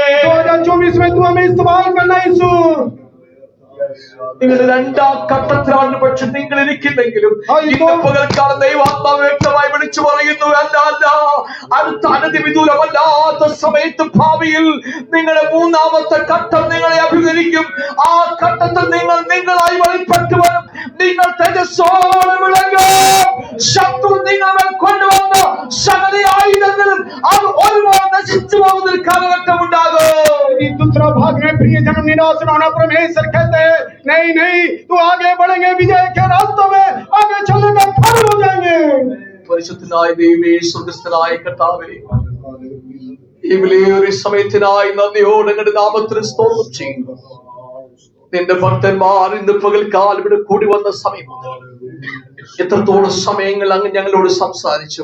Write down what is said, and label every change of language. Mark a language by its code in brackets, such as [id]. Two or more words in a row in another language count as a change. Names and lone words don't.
[hi] 2024 में तू हमें इस्तेमाल करना यीशु. [ml] നിങ്ങൾ രണ്ടാം ഘട്ടത്തിലാണ് പക്ഷെ നിങ്ങൾ ഇരിക്കുന്നെങ്കിലും ഇന്ന് പകൽക്കാലം ദൈവാത്മാവ് വ്യക്തമായി വിളിച്ചു പറയുന്നു, അല്ല അല്ല, അടുത്ത അനധിവിദൂരമല്ലാത്ത സമയത്ത് ഭാവിയിൽ നിങ്ങളുടെ മൂന്നാമത്തെ ഘട്ടം നിങ്ങളെ അഭിമുഖീകരിക്കും. ആ ഘട്ടത്തിൽ നിങ്ങൾ നിങ്ങളായി വെളിപ്പെട്ടു വരും. നിങ്ങൾ തേജസ്സോടെ വിളങ്ങും. ശത്രു നിങ്ങളെ കൊണ്ടുവന്ന സകല ആയുധങ്ങളും അത് ഒരുപാട് നശിച്ചു പോകുന്ന ഒരു കാലഘട്ടം ഉണ്ടാകും. [hi] दूसरा भाग में प्रिय जन्म निराश न होना। परमेश्वर कहते हैं नहीं नहीं, तू आगे बढ़ेंगे, विजय के रास्तों में आगे चलने का फल हो जाएंगे। [ml] പരിശുദ്ധനായ ദൈവമേ, സ്വർഗ്ഗസ്ഥനായ കർത്താവേ, ഈ വിലയേറിയ സമയത്തിനായി നന്ദിയോടെ അങ്ങയുടെ നാമത്തിന് സ്തോത്രം ചെയ്യുന്നു. നിന്റെ ഭക്തന്മാർ ഇന്ന് പകൽക്കാലം ഇവിടെ കൂടി വന്ന സമയം മുതൽ എത്രത്തോളം സമയങ്ങൾ അങ്ങ് ഞങ്ങളോട് സംസാരിച്ചു.